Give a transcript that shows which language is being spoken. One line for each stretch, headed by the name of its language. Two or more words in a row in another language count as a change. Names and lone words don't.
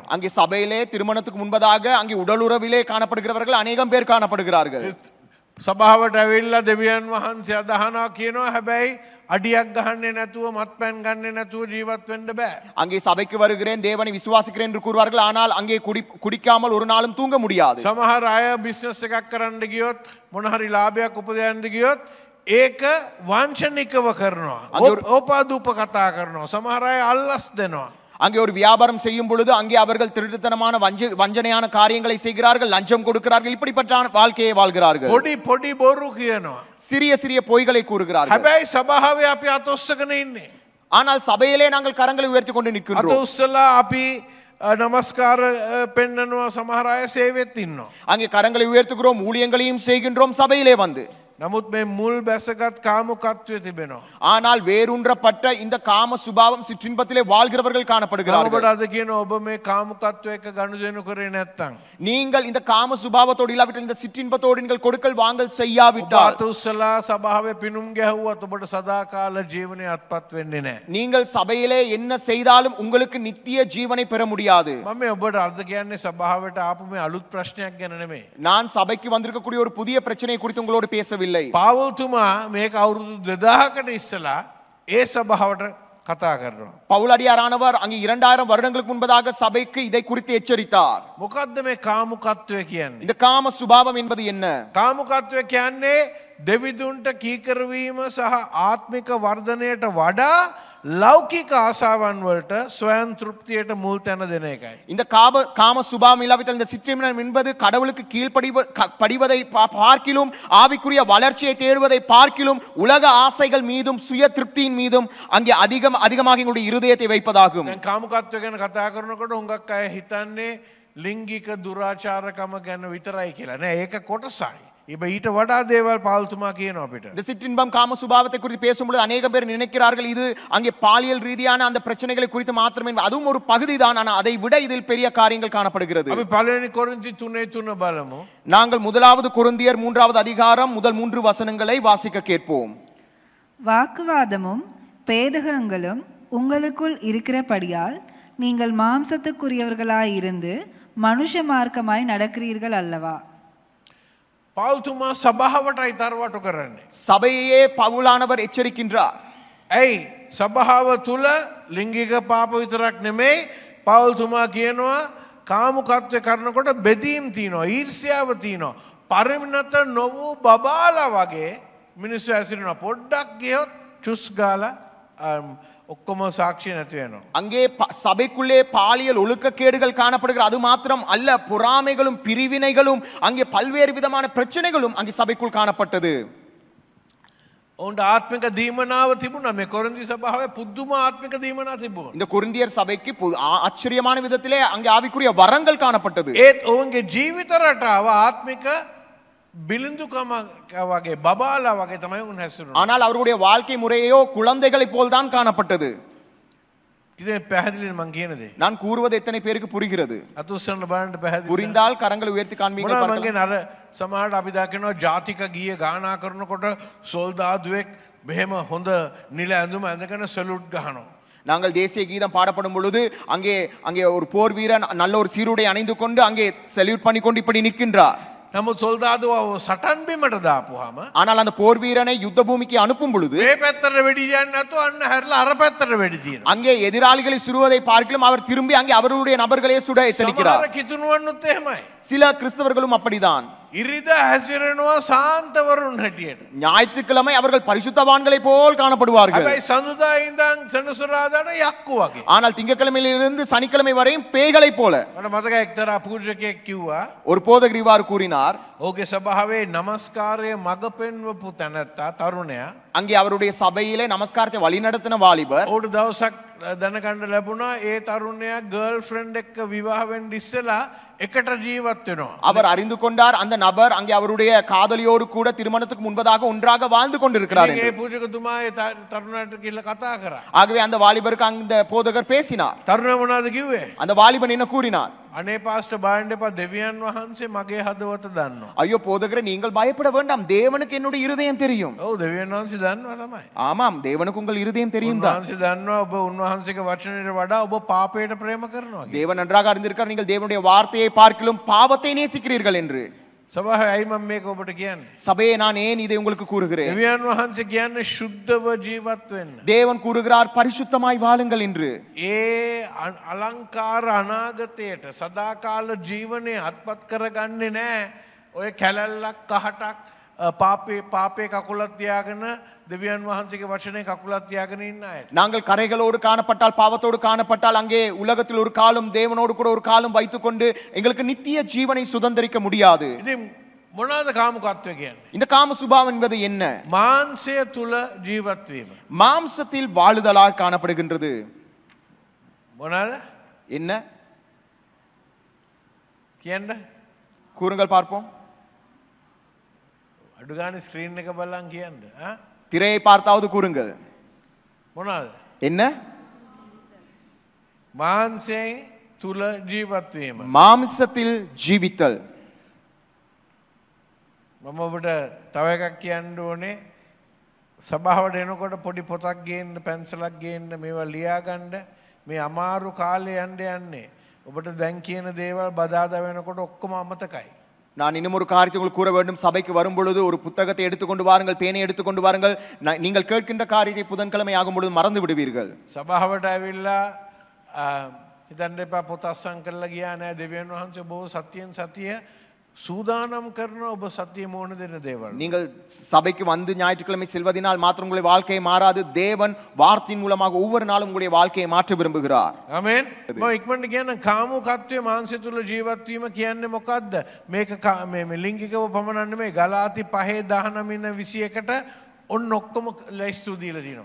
Tamil: அங்கே சபையிலே திருமணத்துக்கு முன்பதாக அங்கே உடலுறவிலே காணப்படுகிறவர்கள் அநேகம் பேர் காணப்படுகிறார்கள்.
Sinhala: සභාවට ඇවිල්ලා දෙවියන් වහන්සේ අදහනවා කියනවා. හැබැයි අඩියක් ගහන්නේ නැතුව මත්පැන් ගන්නේ නැතුව ජීවත් වෙන්න බෑ.
Tamil: அங்கே சபைக்கு வருகிறேன் தேவனை விசுவாசிக்கிறேன் என்று கூறுவார்கள். ஆனால் அங்கே குடிக்காமல் ஒரு நாளும் தூங்க முடியாது.
Sinhala: සමහර අය බිස්නස් එකක් කරන්න ගියොත් මොන හරි ලාභයක් උපදවන්න ගියොත් ඒක වංචනිකව කරනවා. ඕපාදූප කතා කරනවා. සමහර අය අල්ලස් දෙනවා.
Tamil: அங்கே ஒரு வியாபாரம் செய்யும் பொழுது அங்கே அவர்கள் திருட்டுத்தனமான வஞ்சனையான காரியங்களை செய்கிறார்கள். லஞ்சம் கொடுக்கிறார்கள். இப்படிப்பட்ட வாழ்க்கையை வாழ்கிறார்கள்.
Sinhala: பொடி බොරු කියනවා.
Tamil: சிறிய சிறிய பொய்களை கூறுகிறார்கள்.
Sinhala: හැබැයි සභාවේ අපි අතොස්සගෙන ඉන්නේ.
Tamil: ஆனால் சபையிலே நாங்கள் கரங்களை உயர்த்தி கொண்டு நிற்கின்றோம்.
Sinhala: අතොස්සලා අපි නමස්කාර පෙන්නනවා. සමහර අය සේවෙත් ඉන්නවා.
Tamil: அங்கே கரங்களை உயர்த்துகிறோம். ஊழியங்களையும் செய்கின்றோம் சபையிலே வந்து.
Sinhala: නමුත් මේ මුල් බැසගත් කාමුකත්වය තිබෙනවා.
Tamil: ஆனால் வேரூன்றப்பட்ட இந்த காம சுபாவம் சிற்றின்பத்திலே வாழ்கிறவர்கள் காணப்படுகிறார்கள்.
Sinhala: ඔබට අද කියන ඔබ මේ කාමුකත්වය එක්ක ගනුදෙනු කරේ නැත්තම්
Tamil: நீங்கள் இந்த காம சுபாவத்தோடு இல்லாவிட்டால் இந்த சிற்றின்பத்தோடு நீங்கள் கொடுக்கல் வாங்கல் செய்யாவிட்டால்
Sinhala: ඔබ උස්සලා සභාවේ පිනුම් ගැහුවත් ඔබට සදාකාල ජීවනය අත්පත් වෙන්නේ නැහැ.
Tamil: நீங்கள் சபையிலே என்ன செய்தாலும் உங்களுக்கு நித்திய ஜீவனை பெற முடியாது.
Sinhala: මම ඔබට අද කියන්නේ සභාවට ආපු මේ අලුත් ප්‍රශ්නයක් ගැන නෙමෙයි.
Tamil: நான் சபைக்கு வந்திருக்கக்கூடிய ஒரு புதிய பிரச்சனையை குறித்து உங்களோடு பேசவில்லை.
Sinhala: පාවුල්තුමා මේක අවුරුදු 2000කට ඉස්සලා ඒ සභාවට කතා කරනවා.
Tamil: பவுலடியாரானவர் அங்கே 2000 வருடங்களுக்கு முன்பதாக சபைக்கு இதை குறித்து எச்சரித்தார்.
Sinhala: මොකද්ද මේ කාමුකත්වය කියන්නේ?
Tamil: இந்த காம சுபாவம் என்பது என்ன?
Sinhala: කාමුකත්වය කියන්නේ දෙවිදුන්ට කීකරවීම සහ ආත්මික වර්ධනයට වඩා ලෞකික ආසාවන් වලට ස්වයං තෘප්තියට මුල් තැන දෙන එකයි.
Tamil: இந்த காம சுபாவம் இல்லாவிட்டால் இந்த சிற்றின்பம் என்பது கடவுளுக்கு படிவதை பார்க்கிலும் ஆவிக்குரிய வளர்ச்சியை தேடுவதை பார்க்கிலும் உலக ஆசைகள் மீதும் சுய திருப்தியின் மீதும் அங்கே அதிகமாக எங்களுடைய இருதயத்தை வைப்பதாகும்.
Sinhala: දැන් කාමුකත්වය ගැන කතා කරනකොට හුඟක් අය හිතන්නේ ලිංගික දුරාචාරකම ගැන විතරයි කියලා. නෑ ඒක කොටසයි. ඊට වඩා දේවල් පාල්තුමා කියනවා අපිට.
Tamil: இந்த சிற்றின்பம் காம சுபாவத்தை குறித்து பேசும்போது அநேகம் பேர் நினைக்கிறார்கள் இது அங்கே பாலியல் ரீதியான அந்த பிரச்சனைகளை குறித்து மாத்திரமே, அதுவும் ஒரு பகுதி தான். ஆனால் அதை விட இதில் பெரிய காரியங்கள் காணப்படுகிறது.
Sinhala: අපි පළවෙනි කොරින්ති 3:3 බලමු.
Tamil: நாங்கள் முதலாவது கொரிந்தியர் 3வது அதிகாரம் முதல் 3 வசனங்களை வாசிக்க கேட்போம். வாக்குவாதமும் பேதகங்களும் உங்களுக்குள் இருக்கிறபடியால் நீங்கள் மாம்சத்துக்குரியவர்களாயிருந்து மனுஷ மார்க்கமாய் நடக்கிறீர்கள் அல்லவா?
Sinhala: පාල්තුමා සභාවටයි තරවටු කරන්නේ.
Tamil: சபையே பவுலானவர் எச்சரிக்கின்றார்.
Sinhala: ඇයි සභාව තුල ලිංගික පාප විතරක් නෙමෙයි, පාල්තුමා කියනවා කාමුකත්වය කරනකොට බෙදීම් තියෙනවා, ඊර්ෂ්‍යාව තියෙනවා, පරිණත නොවූ බබාලා වගේ මිනිස්සු ඇසිරෙනවා. පොඩ්ඩක් ගියොත් චුස් ගාලා ඔක්කොම சாட்சி නැති වෙනවා.
Tamil: அங்கே சபைக்குள்ளே பாலியல் ஒழுக்கக்கேடுகள் காணப்படுகிற அது மாத்திரம் அல்ல, பொறாமைகளும் பிரிவினைகளும் அங்கே பல்வேறு விதமான பிரச்சனைகளும் அங்கே சபைக்குள் காணப்பட்டது.
Sinhala: ඔවුන්ට ආත්මික දීමනාව තිබුණා. මේ කොරින්ති සභාවේ පුදුම ආත්මික දීමනාව තිබුණා.
Tamil: இந்த கொரிந்தியர் சபைக்கு ஆச்சரியமான விதத்திலே அங்கே ஆவிக்குரிய வரங்கள் காணப்பட்டது.
Sinhala: ඒත් ඔවුන්ගේ ජීවිත රටාව ආත්මික බිලිඳුකම වගේ බබාලා වගේ තමයි උන් හැසිරුණා.
Tamil: ஆனால் அவருடைய வாழ்க்கை முறையோ குழந்தைகளைப் போல் தான் காணப்பட்டது.
Sinhala: ඉතින් පැහැදිලිද මං කියන දේ?
Tamil: நான் கூறுவது எத்தனை பேருக்கு புரிகிறது?
Sinhala: අතුස්සන්න බලන්න පැහැදිලිද?
Tamil: புரிந்தால் கரங்களை உயர்த்தி காண்பீங்கள்.
Sinhala: මොනවා මං කියන අර සමහරට අපි දකිනවා ජාතික ගීය ගානා කරනකොට සොල්දාදුවෙක් මෙහෙම හොඳ නිල ඇඳුම ඇඳගෙන සලූට් ගහනවා.
Tamil: நாங்கள் தேசிய கீதம் பாடப்படும் பொழுது அங்கே அங்கே ஒரு போர் வீரன் நல்ல ஒரு சீருடை அணிந்து கொண்டு அங்கே சல்யூட் பண்ணி கொண்டு இப்படி நிற்கின்றார்.
Sinhala: නමුත් සොල්දාදුව සටන් බිමට දාපුවාම
Tamil: ஆனால் அந்த போர் வீரனை யுத்த பூமிக்கு அனுப்பும் பொழுது
Sinhala: මේ පැත්තට වෙඩි යන්නේ නැතුව අන්න හැරලා අර පැත්තට වෙඩි තියනවා.
Tamil: அங்கே எதிராளிகளை சுடுவதை பார்க்கலாம் அவர் திரும்பி அங்கே அவர்களுடைய நபர்களே சுட எத்தனிக்கிறார்.
Sinhala: සමහර කිතුණුවන්නුත් එහෙමයි.
Tamil: சில கிறிஸ்தவர்களும் அப்படிதான்.
Sinhala: ඉරිදා හැසිරෙනවා සාන්තවරුන් හැටියට.
Tamil: ஞாயிற்றுக்கிழமை அவர்கள் பரிசுத்தவான்களை போல் காணப்படுவார்கள்.
Sinhala: හැබැයි සඳුදා ඉඳන් සෙනසුරාදාට යක්කු වගේ.
Tamil: ஆனால் திங்கட்கிழமையிலிருந்து சனிக்கிழமை வரையும் பேய்களைப் போல.
Sinhala: මට මතකයි එක්තරා පූජකයෙක් කිව්වා
Tamil: ஒரு போதகர் இவ்வாறு கூறினார்.
Sinhala: ඔහුගේ සභාවේ නමස්කාරය මඟ පෙන්වපු තැනැත්තා තරුණයා
Tamil: அங்கே அவருடைய சபையிலே நமஸ்காரத்தை வழிநடத்தின வாலிபர்
Sinhala: ඔහුට දවසක් දැනගන්න ලැබුණා ඒ තරුණයා
English: girl friend
Sinhala: එක්ක විවාහ වෙන්න ඉස්සෙල්ලා එකට ජීවත් වෙනවා.
Tamil: அவர் அறிந்து கொண்டார் அந்த நபர் அங்கே அவருடைய காதலியோடு கூட திருமணத்துக்கு முன்பதாக ஒன்றாக வாழ்ந்து கொண்டிருக்கிறார்
Sinhala: ඒ
Tamil: என்று.
Sinhala: පූජකතුමා ඒ තරුණයාට කියලා කතා කරා.
Tamil: ஆகவே அந்த வாலிபருக்கு அந்த போதகர் பேசினார்.
Sinhala: තරුණයා මොනවද කිව්වේ?
Tamil: அந்த வாலிபன் என்ன கூறினார்?
Sinhala: අනේ පාස්ටර් බාන්න එපා, දෙවියන් වහන්සේ මගේ හදවත දන්නවා.
Tamil: ஐயோ போதகரே நீங்கள் பயப்பட வேண்டாம், தேவனுக்கு என்னுடைய இருதயம் தெரியும்.
Sinhala: ඔව් දෙවියන් වහන්සේ දන්නවා තමයි.
Tamil: ஆமாம் தேவனுக்கு உங்கள் இருதயம் தெரியும் தான்.
Sinhala: උන්වහන්සේ දන්නවා ඔබ උන්වහන්සේගේ වචනයට වඩා ඔබ පාපයට ප්‍රේම කරනවා.
Tamil: தேவன் நன்றாக அறிந்திருக்கிறார் நீங்கள் தேவனுடைய வார்த்தையை பார்க்கிலும் பாவத்தை நேசிக்கிறீர்கள் என்று.
Sinhala: සභාවේ ඇයි මම මේක ඔබට කියන්නේ?
Tamil: சபையை நான் ஏன் இதை உங்களுக்கு கூறுகிறேன்?
Sinhala: දෙවියන් වහන්සේ කියන්නේ සුද්ධව ජීවත් වෙන්න.
Tamil: தேவன் கூறுகிறார் பரிசுத்தமாய் வாழுங்கள் என்று.
Sinhala: ඒ අලංකාර අනාගතයට සදාකාල ජීවනයේ අත්පත් කරගන්නේ නැහැ. ඔය කැලැල්ලක් කහටක් පාපේ කකුලක් තියාගෙන දෙවියන් වහන්සේගේ වචනේ කකුලක් තියාගෙන ඉන්න අය.
Tamil: நாங்கள் கரைகளோடு காணப்பட்டால் பாவத்தோடு காணப்பட்டால் அங்கே உலகத்தில் ஒரு காலம் தேவனோடு கூட ஒரு காலம் வைத்துக்கொண்டு எங்களுக்கு நித்திய ஜீவனை சுதந்திரிக்க முடியாது.
Sinhala: ඉතින් මොනවාද කාමුකත්වය කියන්නේ?
Tamil: இந்த காம சுபாவம் என்பது என்ன?
Sinhala: මාංශය තුල ජීවත් වීම.
Tamil: மாம்சத்தில் வாழுதலாக காணப்படுகின்றது.
Sinhala: මොනවාද?
Tamil: என்ன
Sinhala: කියන්න?
Tamil: கூறுங்கள் பார்ப்போம்.
Sinhala: අඩු ගානේ ස්ක්‍රීන් එක බලන් කියන්න.
Tamil: திரையை பார்த்தாவது கூறுங்கள்.
Sinhala: මොනවාද?
Tamil: என்ன?
Sinhala: මාංශයෙන් තුල ජීවත් වීම.
Tamil: மாம்சத்தில் ஜீவித்தல்.
Sinhala: මම ඔබට තව එකක් කියන්න ඕනේ. සභාවට එනකොට පොඩි පොතක් ගේන්න, පැන්සලක් ගේන්න, මේවා ලියා ගන්න. මේ අමාරු කාලේ යන්නේ. ඔබට දැන් කියන දේවල් බදාදා වෙනකොට ඔක්කොම අමතකයි.
Tamil: நான் இன்னும் ஒரு காரியத்தை உங்களுக்கு கூற வேண்டும். சபைக்கு வரும் பொழுது ஒரு புத்தகத்தை எடுத்துக்கொண்டு வாருங்கள், பேனை எடுத்துக்கொண்டு வாருங்கள். நீங்கள் கேட்கின்ற காரியத்தை புதன்கிழமை ஆகும் பொழுது மறந்து விடுவீர்கள்.
Sinhala: සභාවට ඇවිල්ලා හිතන්න එපා පොත අස්සම් කරලා ගියා නෑ. දෙවියන් වහන්සේ බොහෝ සතියෙන් සතිය சூதானம் කරන ඔබ සතිය මොන දෙන දේවල්.
Tamil: நீங்கள் சபைக்கு வந்து ஞாயிற்றுக்கிழமை செல்வதனால் மாத்திரம் உங்களுடைய வாழ்க்கையை மாறாது. தேவன் வார்த்தையின் மூலமாக ஒவ்வொரு நாளும் உங்களுடைய வாழ்க்கையை மாற்ற விரும்புகிறார்.
Sinhala: ආමෙන්. මම ඉක්මනට කියන කාමුකත්වයේ මාංශය තුල ජීවත් වීම කියන්නේ මොකද්ද? මේක මේ ලිංගිකව පමණක් නෙමෙයි. ගලාති 5:19-21ට ඔන්න ඔක්කොම ලයිස්තු දීලා තියෙනවා.